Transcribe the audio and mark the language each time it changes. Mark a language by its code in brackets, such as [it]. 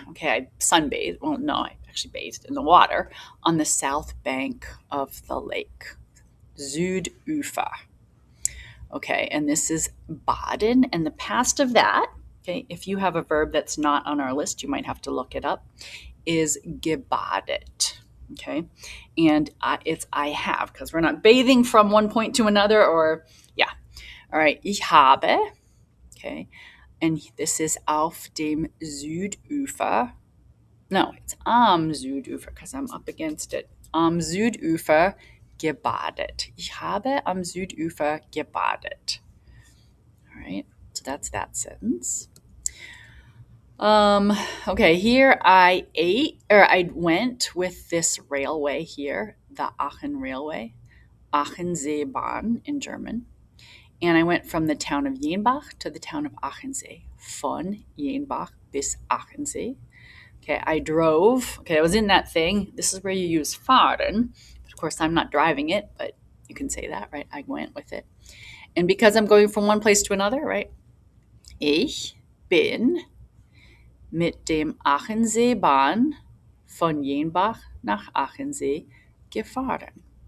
[en] Okay, I sunbathed. Well, no, I actually bathed in the water on the south bank of the lake, Südufer. Okay, and this is baden, and the past of that okay, if you have a verb that's not on our list, you might have to look it up, is gebadet. Okay, and it's I have, because we're not bathing from one point to another, or yeah. All right, [de] ich habe. [en] Okay, and this is [de] auf dem Südufer. [en] No, it's [de] am Südufer, [en] because I'm up against it. [de] Am Südufer gebadet. Ich habe am Südufer gebadet. [en] All right, so that's that sentence. Okay, here I went with this railway here, the Aachen Railway, Aachenseebahn in German. And I went from the town of Jenbach to the town of Aachensee, [de] von Jenbach bis Aachensee. [en] Okay, I drove. Okay, I was in that thing. This is where you use fahren. Of course, I'm not driving it, but you can say that, right? I went with it. And because I'm going from one place to another, right? [de] Ich bin mit dem Aachenseebahn von Jenbach nach Aachensee gefahren.